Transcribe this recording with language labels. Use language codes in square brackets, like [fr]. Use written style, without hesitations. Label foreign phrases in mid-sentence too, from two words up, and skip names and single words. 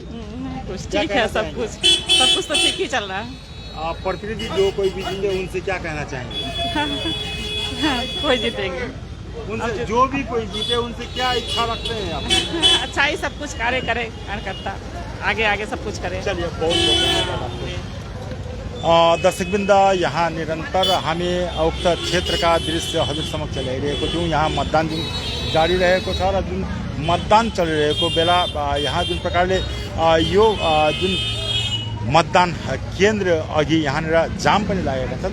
[hi] कुछ ठीक है, सब कुछ तो ठीक ही चल रहा है। आप प्रतिनिधि जो कोई भी जीते उनसे क्या कहना चाहेंगे? कोई जीतेंगे, उनसे जो भी कोई जीते उनसे क्या इच्छा रखते हैं आप? अच्छा ही सब कुछ कार्य करे, कार्यकर्ता आगे आगे सब कुछ करे। [ne] चलिए, बहुत दर्शकवृन्द, यहाँ निरन्तर हामी उक्त क्षेत्रका दृश्य हजुर समक्ष ल्याइरहेको छौँ। यहाँ मतदान जुन जारी रहेको छ र जुन मतदान चलिरहेको बेला यहाँ जुन प्रकारले यो जुन मतदान केन्द्र अघि यहाँनिर जाम पनि लागेका छन्।